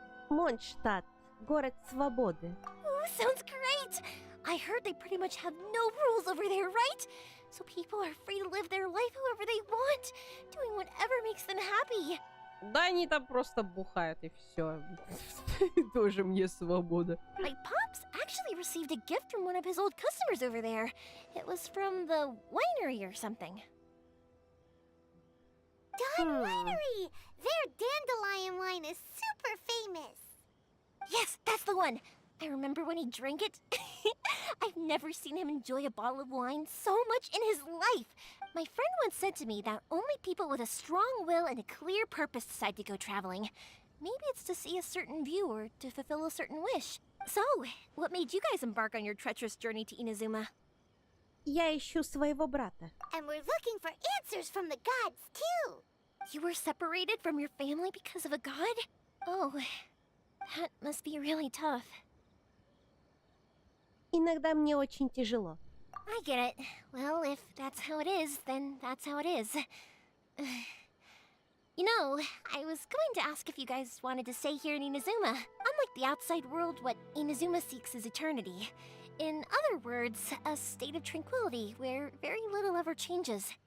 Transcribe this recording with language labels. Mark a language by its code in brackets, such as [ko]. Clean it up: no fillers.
[ru] Mondstadt, город свободы. [en] Ooh, sounds great! I heard they pretty much have no rules over there, right? So people are free to live their life however they want, doing whatever makes them happy. [ru] Да они там просто бухают и все. Тоже мне свобода. [en] My pops actually received a gift from one of his old customers over there. It was from the winery or something. Dawn Winery! Their dandelion wine is super famous. Yes, that's the one. I remember when he drank it. I've never seen him enjoy a bottle of wine so much in his life. My friend once said to me that only people with a strong will and a clear purpose decide to go traveling. Maybe it's to see a certain view or to fulfill a certain wish. So, what made you guys embark on your treacherous journey to Inazuma? [ru] Я ищу своего брата. [en] And we're looking for answers from the gods, too. You were separated from your family because of a god? Oh, that must be really tough. [ru] Иногда мне очень тяжело. [en] I get it. Well, if that's how it is, then that's how it is. You know, I was going to ask if you guys wanted to stay here in Inazuma. Unlike the outside world, what Inazuma seeks is eternity. In other words, a state of tranquility where very little ever changes.